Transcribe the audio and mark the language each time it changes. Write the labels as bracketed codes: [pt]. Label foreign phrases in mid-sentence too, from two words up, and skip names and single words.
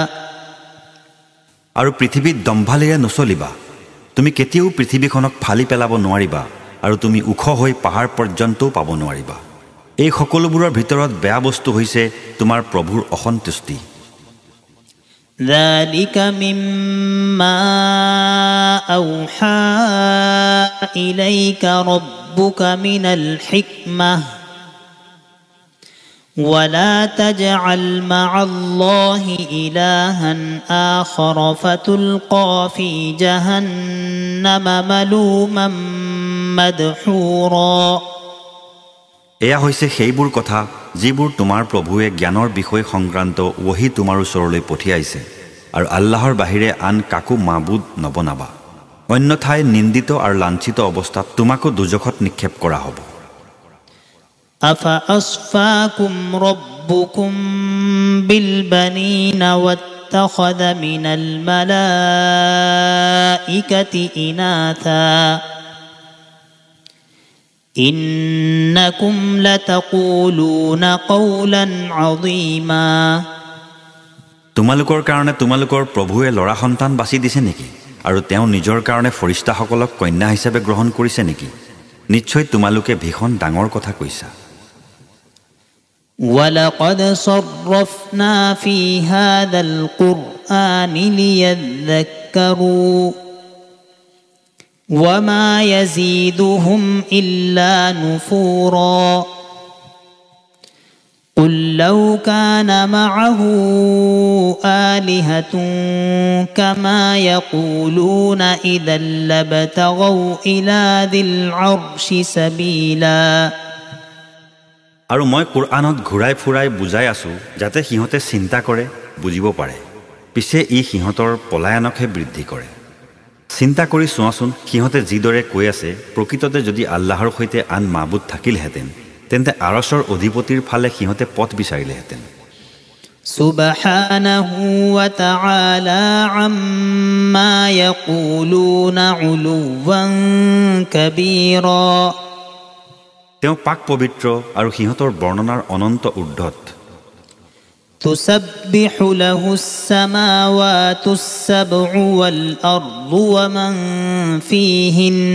[as] আৰু পৃথিৱীত দম্ভালিৰে নচলিবা তুমি কেতিয়াও পৃথিৱীখনক ফালি পেলাব নোৱাৰিবা আৰু তুমি ওখ হৈ পাহাৰ পৰ্যন্তও পাব নোৱাৰিবা এই সকলোবোৰৰ ভিতৰত বেয়া বস্তু হৈছে তোমাৰ প্ৰভুৰ অসন্তুষ্টি [ar] ذلك مما أوحى إليك ربك من الحكمة ولا تجعل مع الله إلها آخر فتلقى في جهنم ملوما مدحورا [as] এয়া হৈছে সেইবোৰ কথা যিবোৰ তোমাৰ প্ৰভুৱে জ্ঞানৰ বিষয় সংক্ৰান্ত ওহী তোমাৰ ওচৰলৈ পঠিয়াইছে আৰু আল্লাহৰ বাহিৰে আন কাকো মাবুদ নবনাবা অন্যথাই নিন্দিত আৰু লাঞ্ছিত অৱস্থাত তোমাকো দুজখত নিক্ষেপ কৰা হ'ব [ar] أفأصفاكم ربكم بالبنين واتخذ من الملائكة إناثا إنكم لتقولون قولا عظيما [as] তোমালোকৰ কাৰণে তোমালোকৰ প্ৰভুৱে ল'ৰা সন্তান বাছি দিছে নেকি আৰু তেওঁ নিজৰ কাৰণে ফৰিস্তাসকলক কন্যা হিচাপে গ্ৰহণ কৰিছে নেকি নিশ্চয় তোমালোকে ভীষণ ডাঙৰ কথা কৈছা [ar] ولقد صرفنا في هذا القرآن ليذكروا وما يزيدهم إلا نفورا قل لو كان معه آلهة كما يقولون إذا لابتغوا إلى ذي العرش سبيلا [as] আৰু মই কুৰআনত ঘূৰাই ফুৰাই বুজাই আছো যাতে সিহঁতে চিন্তা কৰে বুজিব পাৰে পিছে ই সিহঁতৰ পলায়নকহে বৃদ্ধি কৰে চিন্তা কৰি চোৱাচোন সিহঁতে যিদৰে কৈ আছে প্ৰকৃততে যদি আল্লাহৰ সৈতে আন মাবুদ থাকিলহেঁতেন তেন্তে আৰশৰ অধিপতিৰ ফালে সিহঁতে পথ বিচাৰিলেহেঁতেন [ar] سبحانه وتعالى عما يقولون علوا كبيرا [as] তেওঁ পাক পবিত্ৰ আৰু সিহঁতৰ বৰ্ণনাৰ অনন্ত ঊৰ্ধ্বত [ar] تسبح له السماوات السبع والأرض ومن فيهن